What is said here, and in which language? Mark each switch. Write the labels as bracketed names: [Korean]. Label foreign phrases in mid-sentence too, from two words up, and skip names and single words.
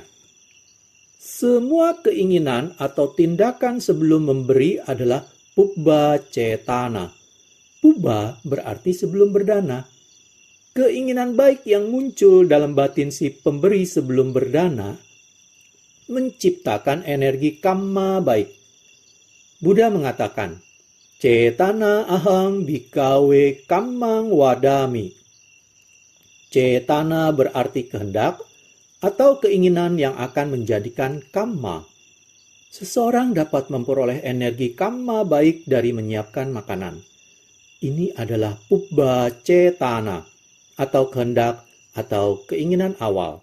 [Indonesian] Semua keinginan atau tindakan sebelum memberi adalah [Pali] pubba cetana. [Indonesian] Pubba berarti sebelum berdana. Keinginan baik yang muncul dalam batin si pemberi sebelum berdana menciptakan energi kamma baik. [Pali] Buddha mengatakan, Cetana ahang bhikkhave kammang wadami. [Indonesian] Cetana berarti kehendak atau keinginan yang akan menjadikan kamma. Seseorang dapat memperoleh energi kamma baik dari menyiapkan makanan. Ini adalah [Pali] pubbha cetana [Indonesian] atau kehendak atau keinginan awal.